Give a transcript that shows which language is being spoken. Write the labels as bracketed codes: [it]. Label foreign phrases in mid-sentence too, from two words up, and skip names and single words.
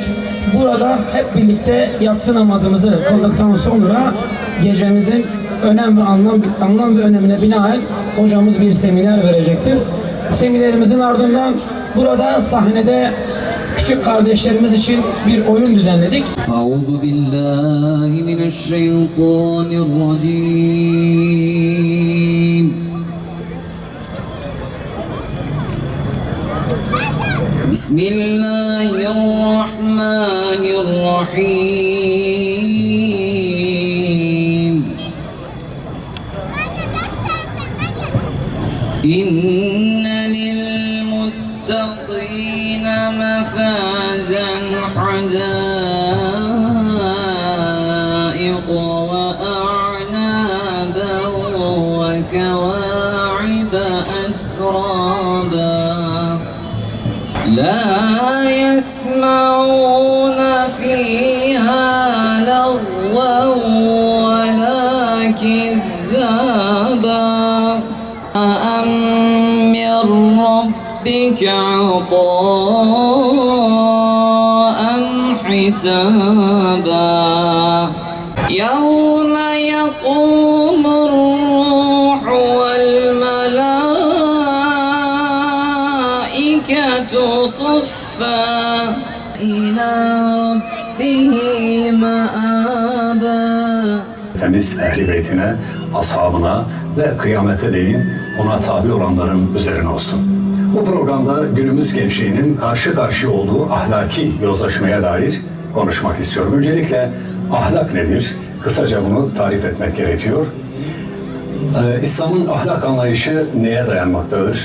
[tr] Burada hep birlikte yatsı namazımızı kıldıktan sonra gecemizin önem ve anlam ve önemine binaen hocamız bir seminer verecektir. Seminerimizin ardından burada sahnede küçük kardeşlerimiz için bir oyun düzenledik. [ar] أعوذ بالله من الشيطان الرجيم. بسم الله الرحمن الرحيم. إن للمتقين مفازا حدائق وأعنابا وكواعب أترابا. لا يسمعون فيها لغوا ولا كذابا من ربك عطاء حسابا يوم يقوم الروح والملائكة صفا إلى ربه مآبا. [tr] Temiz Ehl-i Beytine, ashabına ve kıyamete değin ona tabi olanların üzerine olsun. Bu programda günümüz gençliğinin karşı karşıya olduğu ahlaki yozlaşmaya dair konuşmak istiyorum. Öncelikle ahlak nedir? Kısaca bunu tarif etmek gerekiyor. İslam'ın ahlak anlayışı neye dayanmaktadır?